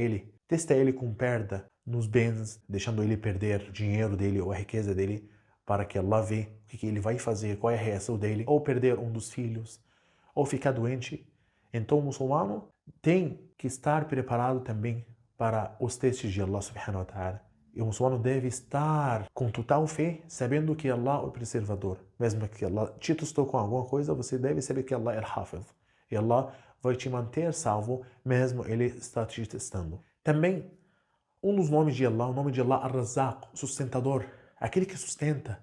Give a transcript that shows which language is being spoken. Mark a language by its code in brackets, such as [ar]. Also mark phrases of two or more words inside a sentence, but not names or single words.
[pt] Testa ele com perda, nos bens, deixando ele perder o dinheiro dele ou a riqueza dele, para que Allah vê o que ele vai fazer, qual é a reação dele, ou perder um dos filhos, ou ficar doente. Então o muçulmano tem que estar preparado também para os testes de Allah [ar] سبحانه وتعالى. [pt] E o muçulmano deve estar com total fé, sabendo que Allah é o preservador. Mesmo que Allah te testou com alguma coisa, você deve saber que Allah é al-Hafiz. E Allah vai te manter salvo, mesmo Ele está te testando. Também, um dos nomes de Allah, o nome de Allah, Ar-Razzaq, sustentador, aquele que sustenta.